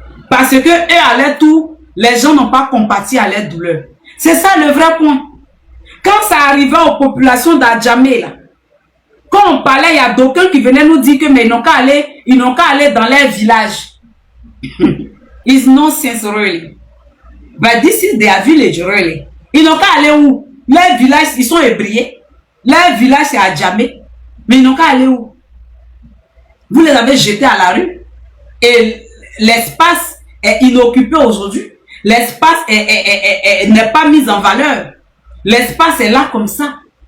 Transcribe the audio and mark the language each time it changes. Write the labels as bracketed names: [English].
[French] Parce que eux, à leur tour, les gens n'ont pas compati à leur douleur. C'est ça le vrai point. Quand ça arrivait aux populations d'Adjamé, là, quand on parlait, il y a d'aucuns qui venaient nous dire que mais ils n'ont qu'à aller dans leur village. [English] It's nonsense really. But this is their village really. [French] Ils n'ont qu'à aller où? Leur village, ils sont ébriés. Leur village c'est Adjamé. Mais ils n'ont qu'à aller où? Vous les avez jetés à la rue. Et l'espace est inoccupé aujourd'hui. L'espace n'est pas mis en valeur. L'espace est là comme ça.